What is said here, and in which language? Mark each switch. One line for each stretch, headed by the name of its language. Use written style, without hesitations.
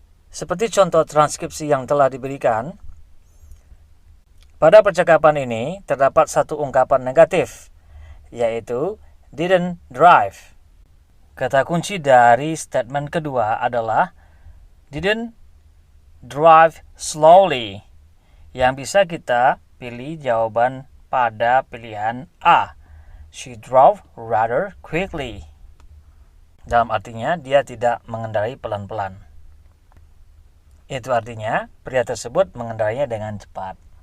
Indonesian: Seperti contoh transkripsi yang telah diberikan, pada percakapan ini terdapat satu ungkapan negatif, yaitu
English: didn't drive.
Indonesian: Kata kunci dari statement kedua adalah
English: didn't drive slowly,
Indonesian: yang bisa kita pilih jawaban pada pilihan A.
English: She drove rather quickly.
Indonesian: Dalam artinya, dia tidak mengendarai pelan-pelan. Itu artinya, pria tersebut mengendarainya dengan cepat.